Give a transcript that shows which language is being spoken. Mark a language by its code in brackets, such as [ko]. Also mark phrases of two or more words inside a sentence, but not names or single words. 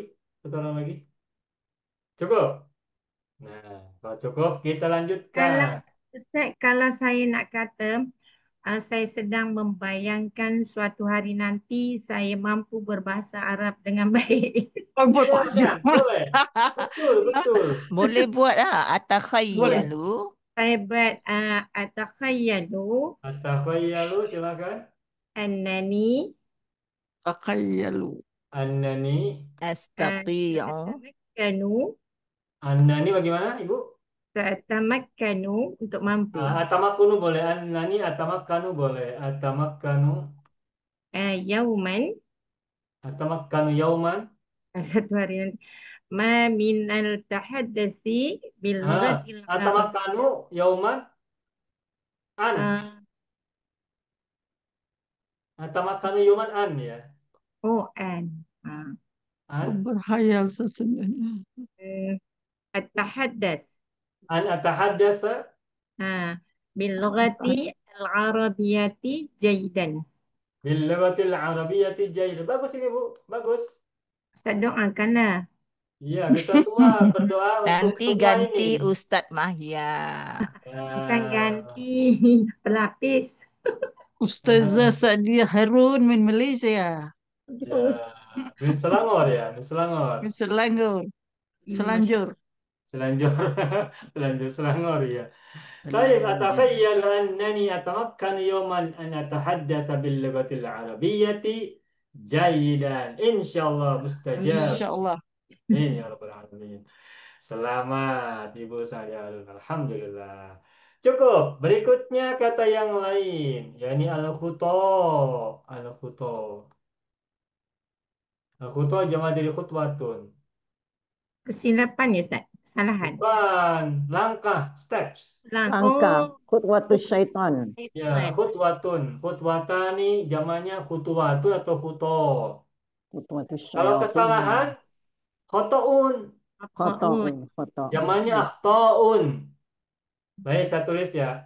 [id] Satu orang lagi? Cukup? Nah, kalau cukup kita Kalau lanjutkan. [ms] Ustaz, kalau saya nak kata saya sedang membayangkan suatu hari nanti saya mampu berbahasa Arab dengan baik. Oh, Ya, boleh. Betul. Boleh buat lah. Boleh. [ar] Atakhayyalu. [ms] Saya buat atakhayalu [id] Astaghfirullah, silakan. [ar] annani Takayyalu. Annani. Astati'u. Annani [id] Bagaimana, Ibu? Tatamakkanu untuk mampu. Atamakkanu boleh. [ar] أنني أتمكن boleh. Atamakkanu. Yauman أتمكن يوما. [id] satu hari nanti. [ar] ما من التحدث باللغة العرب. أتمكن يوما. أن. أتمكن يوما أن يا. An. An. [id] Berhayal sesungguhnya. [ar] At-tahaddas. أن أتحدث. باللغة العربية جيدا. باللغة العربية جيد. [id] Bagus ini, Bu. Bagus. Ustaz doakanlah. Iya, kita semua berdoa untuk Nanti semua ganti ini. Ustadz Mahya. Bukan ganti pelapis. Ustazah Sa'diyah Harun min Malaysia. Ya, Min Selangor ya, Min Selangor. Min Selangor. Selanjur. Selanjur Selangor ya. طيب أتخيل أنني أتمكن يوما أن أتحدث باللغة العربية جيدا إن شاء الله مستجاب. Insyaallah. Amin ya rabbal alamin. Selamat Ibu saya. Alhamdulillah. Cukup. Berikutnya kata yang lain, yakni al-khuta. Al-khuta. Al-khuta jama' dari khutwatun. [ms] Kesilapan ya Ustaz? Kesalahan. [id] Bukan, langkah, [en] steps. [ar] Langkah. خطوة الشيطان. [id] Ya, khutwatun. Khutwatani jamannya khutwatun atau khuto. [ar] Khutwatus [id] Kalau [ar] syaitan. [id] kesalahan, khotoun. [ar] Khoto'un. [id] Jamannya akhtoun. Baik, saya tulis ya.